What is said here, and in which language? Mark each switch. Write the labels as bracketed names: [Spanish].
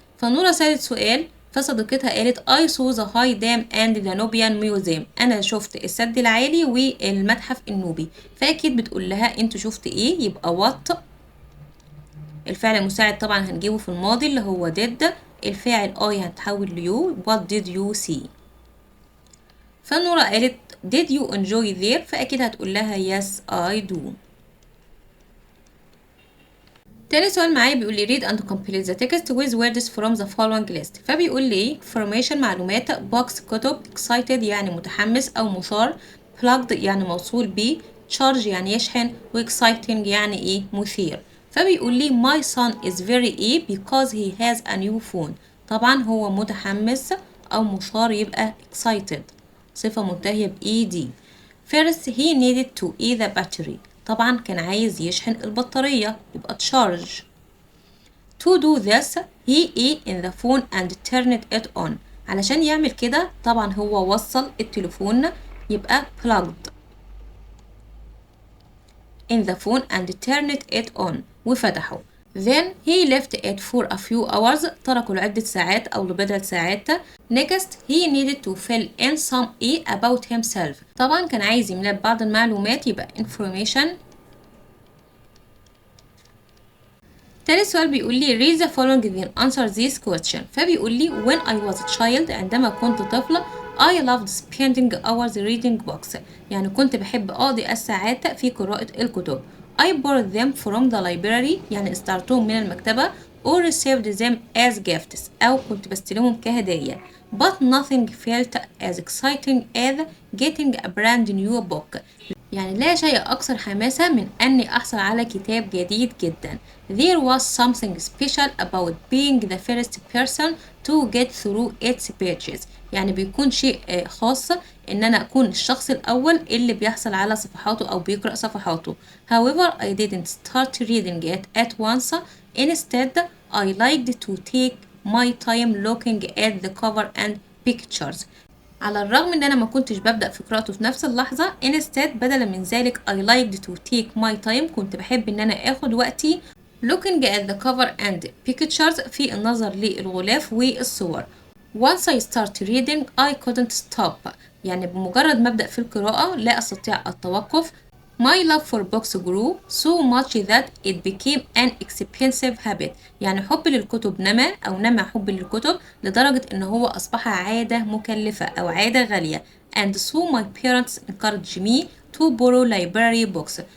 [Arabic] فنورا سألت سؤال فصديقتها قالت [English] I saw the high dam and the Nubian museum، [Arabic] أنا شفت السد العالي والمتحف النوبي. فأكيد بتقول لها أنت شفت إيه؟ يبقى what. الفعل المساعد طبعا هنجيبه في الماضي اللي هو did، الفاعل I هتحول ليو [English] what did you see. [Arabic] فنورا قالت [English] did you enjoy there؟ [Arabic] فأكيد هتقول لها [English] yes I do. [Arabic] تاني سؤال معايا بيقول لي [English] read and complete the text with words from the following list. [Arabic] فبيقول لي information معلومات، box كتب، excited يعني متحمس أو مثار، plugged يعني موصول بيه، charge يعني يشحن، و exciting يعني إيه؟ مثير. فبيقول لي [English] my son is very إيه because he has a new phone. [Arabic] طبعا هو متحمس أو مثار يبقى excited، صفة منتهية ب ED. [English] First he needed to eat the battery، [Arabic] طبعا كان عايز يشحن البطارية يبقى [English] charge. To do this he ate in the phone and turned it on، [Arabic] علشان يعمل كده طبعا هو وصل التليفون يبقى [English] plugged in the phone and turned it on [Arabic] وفتحه. [English] Then he left it for a few hours، [Arabic] تركه لعدة ساعات أو لبضعة ساعات. [English] Next he needed to fill in some about himself، [Arabic] طبعا كان عايز يملى بعض المعلومات يبقى [English] information. [Arabic] تالت سؤال بيقول لي [English] read the following then answer this question. [Arabic] فبيقول لي [English] when I was a child، [Arabic] عندما كنت طفلة [English] I loved spending hours reading books، [Arabic] يعني كنت بحب أقضي الساعات في قراءة الكتب. [English] I borrowed them from the library، [Arabic] يعني استعرتهم من المكتبة، [English] or received them as gifts، [Arabic] أو كنت بستلمهم كهدايا. [English] But nothing felt as exciting as getting a brand new book، [Arabic] يعني لا شيء أكثر حماسة من أني أحصل على كتاب جديد جدا. [English] There was something special about being the first person to get through its pages، [Arabic] يعني بيكون شيء خاص إن أنا أكون الشخص الأول اللي بيحصل على صفحاته أو بيقرأ صفحاته. [English] However I didn't start reading it at once. Instead I liked to take my time looking at the cover and pictures. [Arabic] على الرغم ان انا ما كنتش ببدأ في قراءته في نفس اللحظة، instead بدلا من ذلك [English] I liked to take my time، [Arabic] كنت بحب ان انا اخد وقتي [English] looking at the cover and pictures، [Arabic] في النظر للغلاف والصور. [English] Once I start reading I couldn't stop، [Arabic] يعني بمجرد ما أبدأ في القراءة لا أستطيع التوقف. [English] My love for books grew so much that it became an expensive habit، [Arabic] يعني حبي للكتب نما أو نما حبي للكتب لدرجة إن هو أصبح عادة مكلفة أو عادة غالية. [English] And so my parents encouraged me to borrow library books.